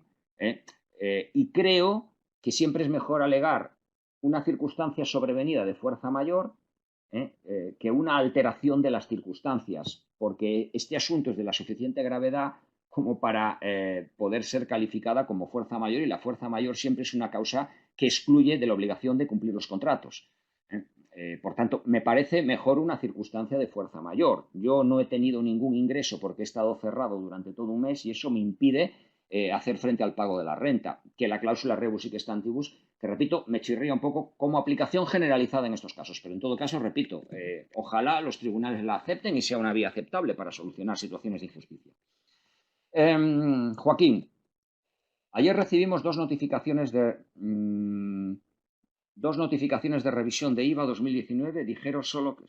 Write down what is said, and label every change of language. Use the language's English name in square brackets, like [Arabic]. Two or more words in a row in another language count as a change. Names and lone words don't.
[Spanish] Y creo que siempre es mejor alegar una circunstancia sobrevenida de fuerza mayor que una alteración de las circunstancias, porque este asunto es de la suficiente gravedad como para poder ser calificada como fuerza mayor y la fuerza mayor siempre es una causa que excluye de la obligación de cumplir los contratos. Por tanto, me parece mejor una circunstancia de fuerza mayor. Yo no he tenido ningún ingreso porque he estado cerrado durante todo un mes y eso me impide hacer frente al pago de la renta, que la cláusula [Latin] rebus sic stantibus, [Spanish] que repito, me chirría un poco como aplicación generalizada en estos casos. Pero en todo caso, repito, ojalá los tribunales la acepten y sea una vía aceptable para solucionar situaciones de injusticia. Joaquín, ayer recibimos dos notificaciones de revisión de IVA 2019, dijeron solo que...